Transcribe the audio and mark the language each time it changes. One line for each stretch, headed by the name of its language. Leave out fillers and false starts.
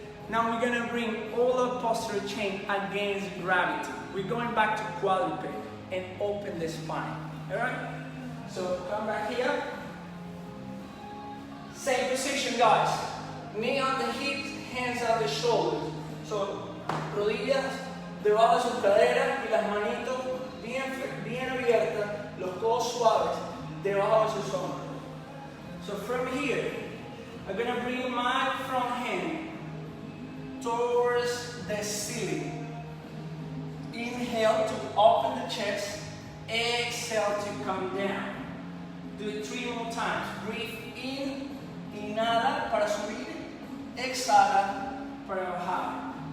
English: Now we're going to bring all our posterior chain against gravity. We're going back to quadruped and open the spine. Alright? So come back here. Same position, guys. Knee on the hips, hands on the shoulders.
Spanish: So rodillas debajo de sus caderas y las manitos bien abiertas, los codos suaves debajo de sus hombros.
English: So from here, I'm going to bring my front hand towards the ceiling. Inhale to open the chest, exhale to come down. Do it 3 more times. Breathe in,
Spanish: inhala para subir, exhala para bajar.